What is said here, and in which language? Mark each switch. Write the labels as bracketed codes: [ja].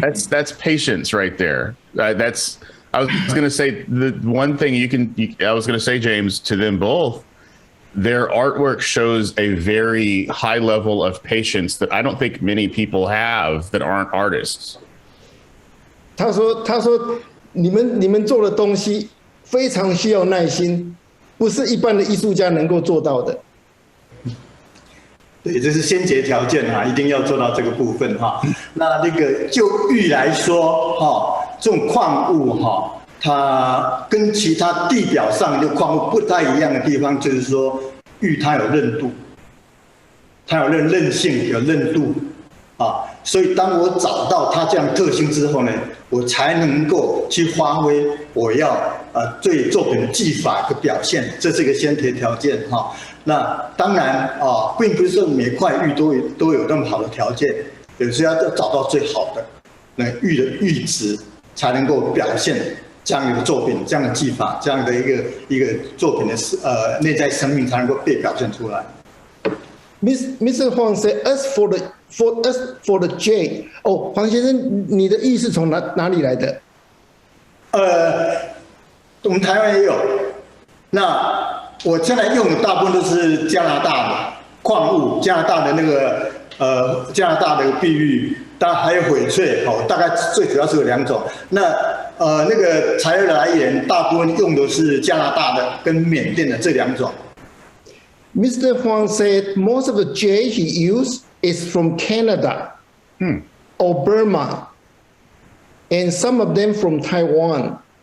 [en] That's patience right there. I was going to say the one thing I was going to say, James, to them both. Their artwork shows a very high level of patience that I don't think many people have that aren't artists. [zh] 他说你们做的东西非常需要耐心，不是一般的艺术家能够做到的。对，这是先决条件哈，一定要做到这个部分哈。那个就玉来说哈，这种矿物哈。它跟其他地表上的矿物不太一样的地方，就是说玉它有韧度，它有韧性，有韧度啊。所以当我找到它这样特性之后呢，我才能够去发挥我要对作品的技法的表现，这是一个先决条件哈。那当然并不是说每块玉都有那么好的条件，有时要找到最好的那玉的玉质，才能够表现。这样的作品，这样的技法，这样的一个作品的内在生命才能够被表现出来。 [en] Mr. Huang said, "As for the jade." [zh] 黄先生，你的玉是从哪里来的？我们台湾也有。那我现在用的大部分都是加拿大的矿物，加拿大的加拿大的碧玉，当然还有翡翠大概最主要是有2种。那个材料的来源大部分用的是加拿大的跟缅甸的这2种。 [en] Mr. Huang said most of the jade he used is from Canada or Burma, and some of them from Taiwan.